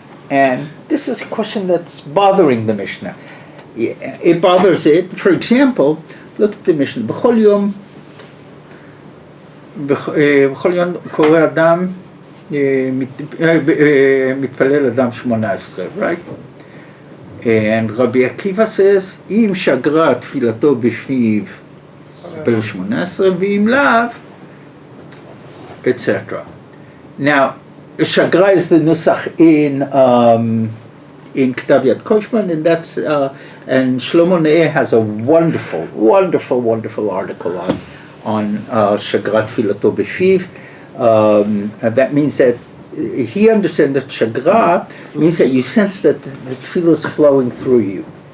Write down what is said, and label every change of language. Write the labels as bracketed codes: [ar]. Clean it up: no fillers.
[en] And this is a question that's bothering the Mishnah. It bothers it. For example, look at the Mishnah. [he] B'chol yom koreh adam מתפלל אדם 18, [en] right? And Rabbi Akiva says, [he] אם שגרה תפילתו בפיו, מתפלל 18, ואם לאו, [en] etc. Now, shagra is the nusach in Ktav Yad Koshman, and that's and Shlomo Ne'eh has a wonderful article on [he] shagrat tfilato b'fiv. [en] And that means that he understands that shagra means that you sense that the tefillah is flowing through you.